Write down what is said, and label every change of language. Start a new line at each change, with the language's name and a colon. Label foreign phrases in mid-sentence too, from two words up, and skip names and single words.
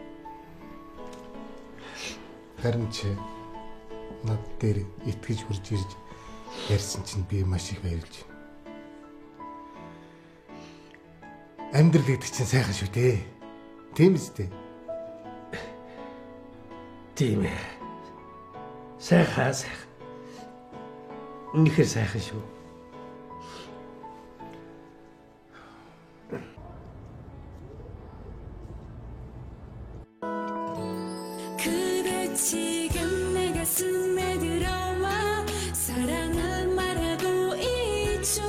Mongolian: Харин чи над дээр итгэж хурж ирж ярьсан чинь би маш их баярлж байна. Амьдрал гэдэг чинь сайхан шүү дээ. Тийм үстэй. Тийм ээ. Сайхан. Үнэхээр сайхан шүү.
Korean: 그대 지금 내 가슴에 들어와 사랑을 말하고 있죠.